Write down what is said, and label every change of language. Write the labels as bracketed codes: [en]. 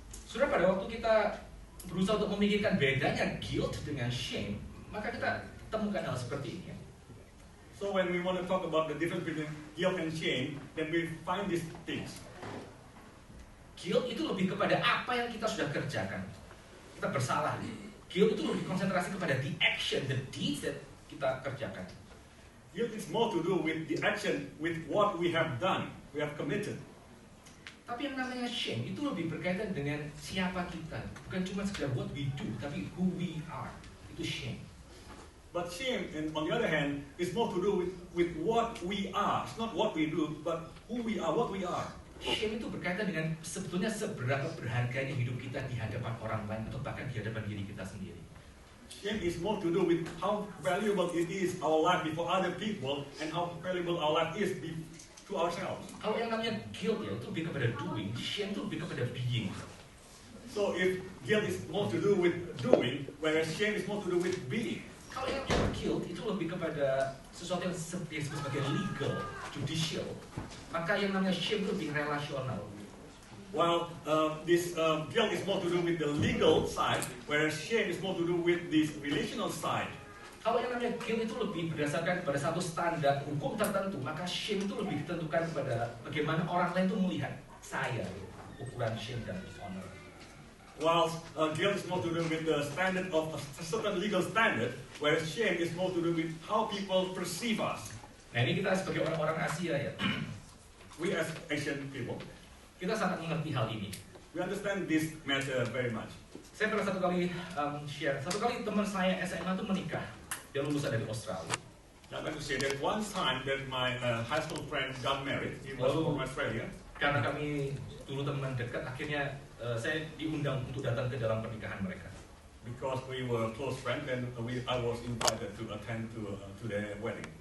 [id] Sudah pada waktu kita berusaha untuk memikirkan bedanya guilt dengan shame, maka kita temukan hal seperti ini. [en] So when we want to talk about the difference between guilt and shame, then we find these things. [id] Guilt itu lebih kepada apa yang kita sudah kerjakan. Kita bersalah. Guilt itu lebih konsentrasi kepada [en] the action, the deeds that [id] kita kerjakan. [en] Guilt is more to do with the action, with what we have done, we have committed. [id] Tapi yang namanya shame itu lebih berkaitan dengan siapa kita. Bukan cuma sekedar [en] what we do, [id] tapi [en] who we are. [id] Itu shame. [en] But shame, and on the other hand, is more to do with what we are. It's not what we do, but who we are, what we are. [id] Shame itu berkaitan dengan sebetulnya seberapa berharganya hidup kita di hadapan orang lain atau bahkan di hadapan diri kita sendiri. [en] Shame is more to do with how valuable it is our life before other people and how valuable our life is to ourselves. [id] Kalau yang namanya guilt ya itu lebih kepada doing, shame itu lebih kepada being. [en] So if guilt is more to do with doing, whereas shame is more to do with being. [id] Kalau yang namanya guilt itu lebih kepada sesuatu yang disebut sebagai legal, judicial, maka yang namanya shame itu lebih relasional. [en] While this guilt is more to do with the legal side, whereas shame is more to do with this relational side. [id] Kalau yang namanya guilt itu lebih berdasarkan pada satu standar hukum tertentu, maka shame itu lebih ditentukan pada bagaimana orang lain itu melihat saya, ukuran shame dan honor. [en] While guilt is more to do with the standard of a certain legal standard, whereas shame is more to do with how people perceive us. [id] Nah ini kita sebagai orang-orang Asia ya, [en] We as Asian people, [id] kita sangat mengerti hal ini. [en] we understand this matter very much. [id] Saya pernah satu kali teman saya SMA itu menikah, dia lulusan dari Australia. [en] I'd like to say that one time that my high school friend got married, he was from Australia. [id] Karena kami dulu teman dekat, akhirnya saya diundang untuk datang ke dalam pernikahan mereka. [en] Because we were close friends, and I was invited to attend to their wedding.